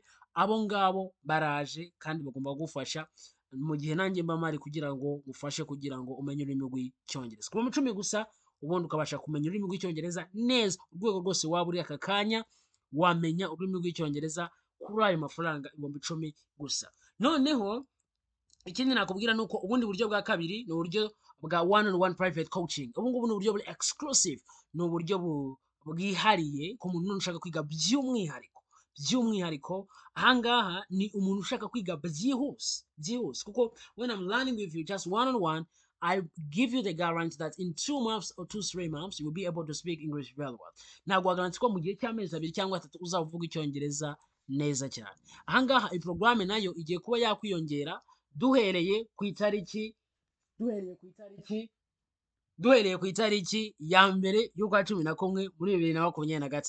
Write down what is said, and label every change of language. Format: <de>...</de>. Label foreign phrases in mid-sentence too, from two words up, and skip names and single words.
<rw>Abo ngabo baraje kandi bagomba kugufasha mu gihe nanjye mba mari kugira ngo ufashe kugira ngo umenye ururimi rw'icyongereza. Kuba 10 gusa ubundi ukabasha kumenya ururimi rw'icyongereza neza, urwego rwose waba uri aka kanya wamenya ururimi rw'icyongereza kuri ayo mafaranga 10,000 gusa. Noneho ikindi nakubwira nuko ubundi buryo bwa kabiri ni uburyo bwa</rw> <en>one-on-one private coaching.</en> <rw>Ubu ngubu ni uburyo buri exclusive, ni uburyo bwihariye ku muntu ushaka kwiga by'umwihariko. Ahangaha ni umuntu ushaka kwiga byihuse, kuko</rw> <en>when I'm learning with you just one-on-one, I give you the guarantee that in 2 months or 2-3 months you will be able to speak English very well.</en> <rw>Ntabwo guarantee ko mu gihe cy'amezi 2 cyangwa 3 uzavuga icyongereza neza cyane. Ahangaha iyi program nayo igiye kuba yakwiyongera duhereye ku itariki ya mbere y'ukwa 11 muri 2025.</rw>